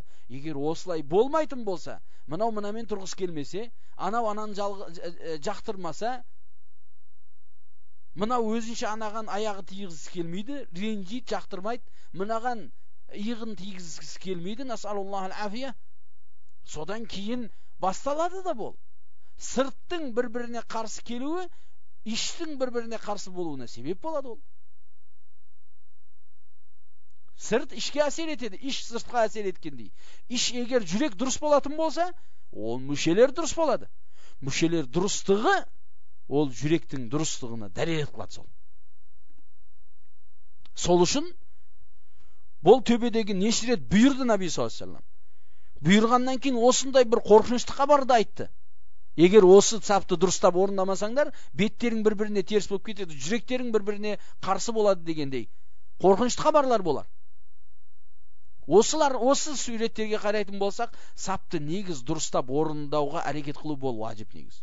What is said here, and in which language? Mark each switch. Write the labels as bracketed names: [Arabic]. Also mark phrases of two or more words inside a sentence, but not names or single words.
[Kazakh] Егер осылай болмайтын болса, мынау мынамен тұрғысы келмесе, анау ананы жақтырмаса, мынау өзінше анаған аяғы тигізгісі келмейді, ренжиді, жақтырмайды, мынаған иығын тигізгісі келмейді, [Arabic] نسأل الله العافية. [Kazakh] Содан кейін басталады да бұл. Сырттың бір-біріне қарсы келуі, іштің бір-біріне қарсы болуына себеп болады ол. Сырт ішке әсер етеді, іш сыртқа әсер еткендей. Іш егер жүрек дұрыс болатын болса, ол мүшелер дұрыс болады. Мүшелер дұрыстығы, ол жүректің дұрыстығына дәлел қылады сол. Сол үшін, бұл төбедегі неше рет бұйырды Наби [Arabic] صلى الله عليه وسلم. [Kazakh] Бұйырғаннан кейін осындай бір қорқынышты хабарды айтты. Егер осы сапты дұрыстап орындамасаңдар, беттерің бір-біріне теріс болып кетеді, жүректерің бір-біріне қарсы болады дегендей қорқынышты хабарлар болар. Осы суреттерге қарайтын болсақ, сапты негіз дұрыстап орындауға әрекет қылу бол важип негіз.